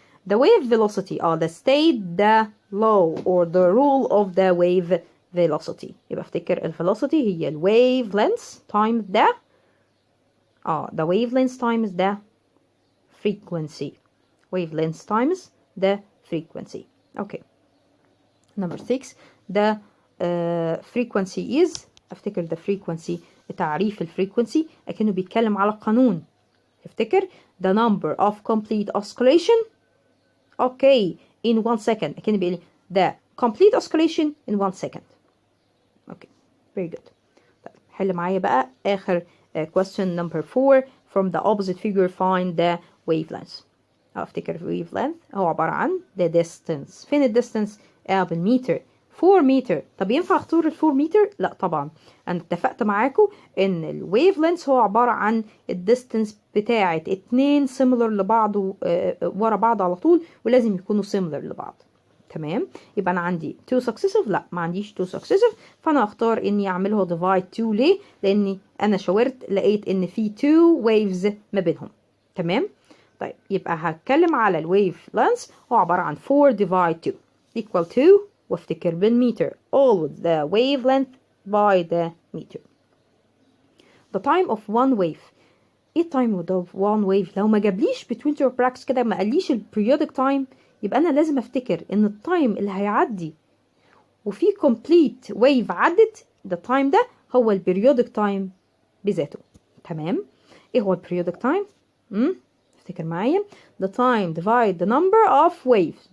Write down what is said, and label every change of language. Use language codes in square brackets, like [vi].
[en] the wave velocity the state the law or the rule of the wave velocity. [ar] يبقى افتكر [en] الvelocity هي ال wave length times the wavelength times the frequency. wavelength times the frequency. Okay. Number 6 the frequency is. [ar] افتكر the frequency تعريف الفريكونسي اكنه بيتكلم على القانون. [en] افتكر the number of complete oscillation in 1 second. [ar] اكنه بيقول [en] the complete oscillation in 1 second. Okay, very good. [ar] طيب حل معايا بقى اخر [en] question number 4. from the opposite figure find the wavelength. [ar] افتكر wavelength هو عبارة عن [en] the distance. [ar] فين ال distance؟ بالمتر. 4 متر. طب ينفع اختار ال 4 متر؟ لا طبعا. انا اتفقت معاكم ان ال wavelength هو عبارة عن الديستنس بتاعت 2 similar لبعض ورا بعض على طول ولازم يكونوا similar لبعض. تمام. يبقى انا عندي 2 successive. لا ما عنديش 2 successive. فانا هختار اني اعمله divide 2. ليه؟ لاني انا شاورت لقيت ان في 2 waves ما بينهم. تمام. طيب يبقى هتكلم على الويف لانس هو عبارة عن [en] 4 divide 2 equal to [ar] وافتكر بالمتر [en] always the wavelength by the meter. the time of one wave. [ar] ايه time of one wave؟ لو ما جابليش [en] between two brackets [ar] كده ما قاليش ال periodic time يبقى انا لازم افتكر ان التايم اللي هيعدي وفي [en] complete wave [ar] عدت the time ده هو ال periodic time بذاته. تمام. [en] ايه هو ال periodic time؟ [ar] افتكر معايا [en] the time divide the number of waves.